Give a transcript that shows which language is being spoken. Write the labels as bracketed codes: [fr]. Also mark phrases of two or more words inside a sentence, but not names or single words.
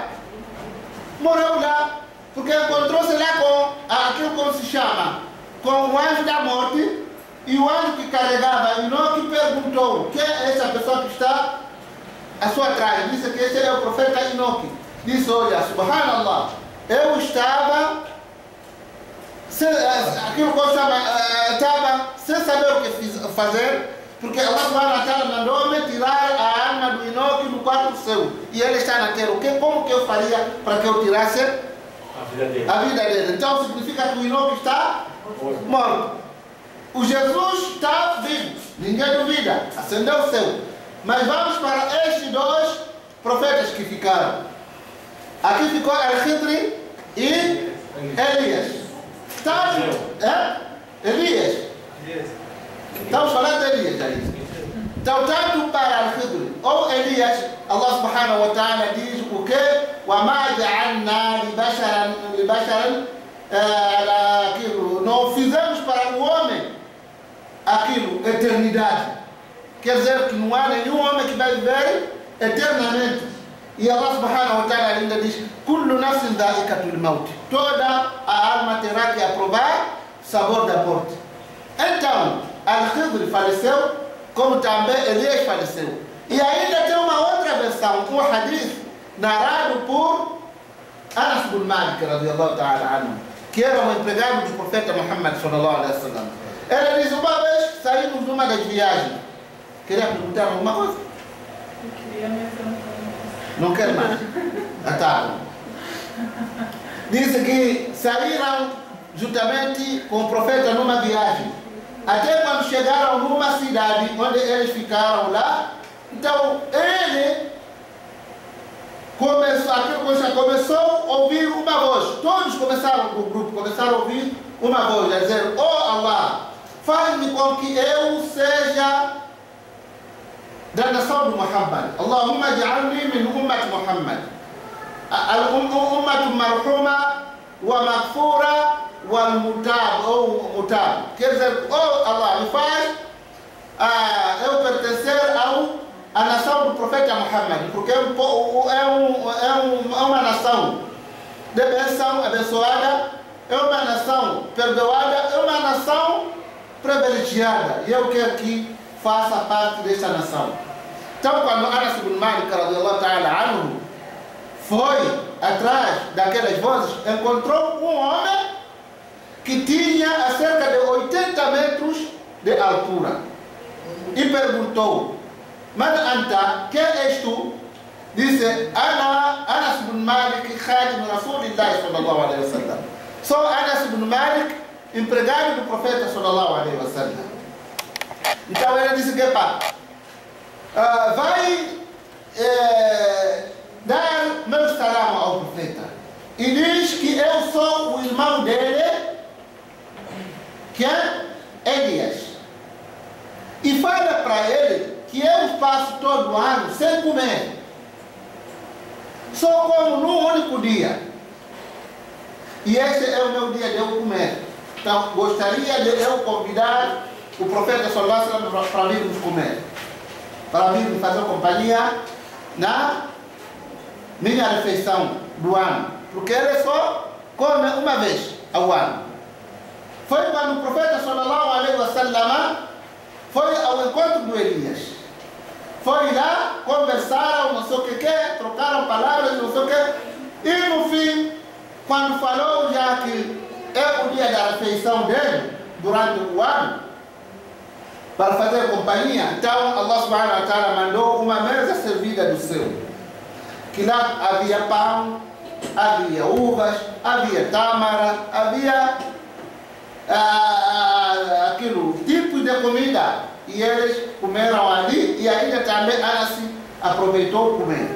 [pt] Morreu lá, porque encontrou-se lá com aquilo como se chama, com o anjo da morte, e o anjo que carregava Enoque perguntou: quem é essa pessoa que está à sua trás? Disse que esse é o profeta Enoque. Disse: olha, subhanallah, eu estava aquilo que eu estava sem saber o que fazer, porque Allah [ar] سبحانه وتعالى [pt] mandou-me tirar a alma do Enoque no quarto céu, e ele está na terra. Como que eu faria para que eu tirasse a vida dele? Então significa que o Enoque está morto. O Jesus está vivo, ninguém duvida, ascendeu ao céu. Mas vamos para estes dois profetas que ficaram. Aqui ficou Al-Khidri e Elias. Elias. Estamos falando de Elias aí. Então, tanto para Al-Khidri ou Elias, Allah [ar] سبحانه وتعالى [pt] diz o quê? [ar] وَمَا جَعَلْنَا لِبَشَرٍ aquilo. [pt] Não fizemos para o homem aquilo, eternidade. Quer dizer que não há nenhum homem que vai viver eternamente. E Allah [ar] سبحانه وتعالى [pt] ainda diz: [ar] كل نفس ذائقة الموت. [pt] Toda a alma terá que aprovar o sabor da morte. Então, Al-Khidri faleceu, como também Elias faleceu. E ainda tem uma outra versão, um hadith narrado por Anas bin Malik, [ar] رضي الله تعالى عنه, [pt] que era um empregado do profeta Muhammad [ar] صلى الله عليه وسلم. [pt] Ele diz: uma vez saímos numa das viagens. Queria perguntar alguma coisa? Eu queria mesmo. Não quero mais. Tá. Disse que saíram juntamente com o profeta numa viagem. Até quando chegaram numa cidade onde eles ficaram lá, então ele começou a ouvir uma voz. Todos começaram, o grupo começaram a ouvir uma voz, a dizer: oh Allah, faz-me com que eu seja da nação de Muhammad. [ar] اللهم اجعلني من أمة محمد. الأمة مرحومة ومغفورة والمتاب أو متاب. [pt] Quer dizer, oh Allah, me faz eu pertencer à nação do profeta Muhammad, porque é uma nação de bênção, abençoada, é uma nação perdoada, é uma nação privilegiada. E eu quero que faça parte desta nação. Então, quando Anas bin Malik, [ar] رضي الله تعالى عنه, [pt] foi atrás daquelas vozes, encontrou um homem que tinha a cerca de 80 metros de altura e perguntou: [ar] ماذا أنت, [pt] quem és tu? Disse: [ar] أنس بن مالك، خادم رسول الله صلى الله عليه وسلم. [pt] Sou Anas bin Malik, empregado do profeta [ar] صلى الله عليه وسلم. [pt] Então ele disse: que pá, vai dar meu salam ao profeta e diz que eu sou o irmão dele, que é Elias, e fala para ele que eu passo todo ano sem comer, só como num único dia, e esse é o meu dia de eu comer. Então gostaria de eu convidar o profeta [ar] صلى الله عليه وسلم [pt] para virmos comer, para vir fazer companhia na minha refeição do ano, porque ele só come uma vez ao ano. Foi quando o profeta [ar] صلى الله عليه وسلم [pt] foi ao encontro do Elias. Foi lá, conversaram, não sei o que, trocaram palavras, não sei o que, e no fim, quando falou já que é o dia da refeição dele durante o ano, para fazer companhia, então Allah [ar] سبحانه وتعالى [pt] mandou uma mesa servida do céu, que lá havia pão, havia uvas, havia tâmara, havia aquilo, tipo de comida, e eles comeram ali, e ainda também Anas aproveitou comer.